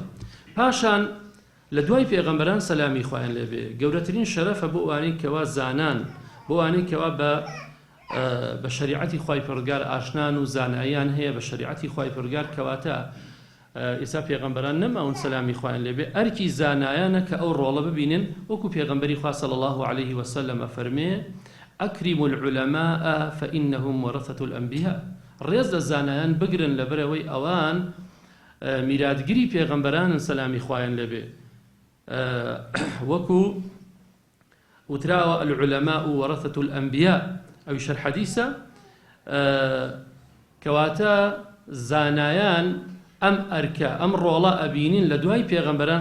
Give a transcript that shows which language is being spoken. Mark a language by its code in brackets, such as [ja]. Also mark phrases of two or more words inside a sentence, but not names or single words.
[ckb] پاشان لە دوای پێغەمبەران سەلامی خوایان لێبێ گەورەترین شەرەفە بۆ ئەوانەی کەوا زانان، بۆ ئەوانەی کەوا بە شەریعەتی خوای پەروەردگار ئاشنان و زاناییان هەیە بە شەریعەتی خوای پەروەردگار. کەواتە ئێستا پێغەمبەران نەماون سەلامی خوایان لێبێ ئەرکی زانایانە کە ئەو ڕۆڵە ببینن، وەکو پێغەمبەری خوا [ar] صلی الله عليه وسلم [ckb] فەرمێ: [ar] أكرموا العلماء فإنهم ورثة الأنبياء. [ckb] ڕێز لە زانایان بگرن لەبەرەوەی ئەوان میراتگیری پێغەمبەرانن سەلامی خوایان لێبێ وەکو وتراوە [ar] العولەماء وەرەثەة الأنبیاء [ckb] ئەوی شەر حەدیثە کەواتە زانایان ئەم ئەرکە ئەم ڕۆڵە ئەبینین لە دوای پێغەمبەران